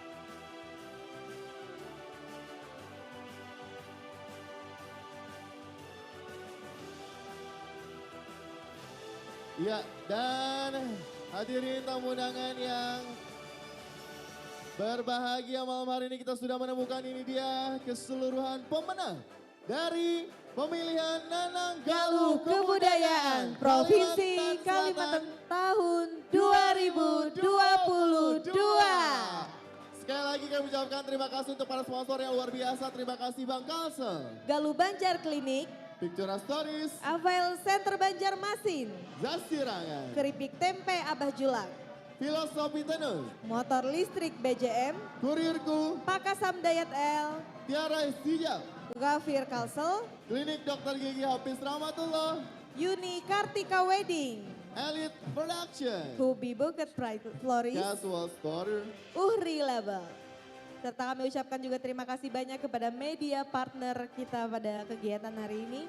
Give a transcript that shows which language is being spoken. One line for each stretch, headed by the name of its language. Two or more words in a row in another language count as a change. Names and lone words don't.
Indonesian: Ya, dan hadirin tamu undangan yang berbahagia malam hari ini, kita sudah menemukan ini dia keseluruhan pemenang dari pemilihan Nanang Galuh Kebudayaan Provinsi Kalimantan tahun 2022. Sekali lagi kami ucapkan terima kasih untuk para sponsor yang luar biasa. Terima kasih Bang Kalsel, Galuh Banjar Klinik, Pictura Stories, Avail Center Banjarmasin, Zasirangan, Keripik Tempe Abah Julak, Filosofi Tenus, Motor Listrik BJM, Kurirku, Pakasam Diet L, Tiara Hijab, Gafir Kalsel, Klinik Dr. Gigi Hafiz Rahmatullah, Yuni Kartika Wedding, Elite Production, Hubi Buket Pride Florist, Casual Store, Uhri Label. Serta kami ucapkan juga terima kasih banyak kepada media partner kita pada kegiatan hari ini.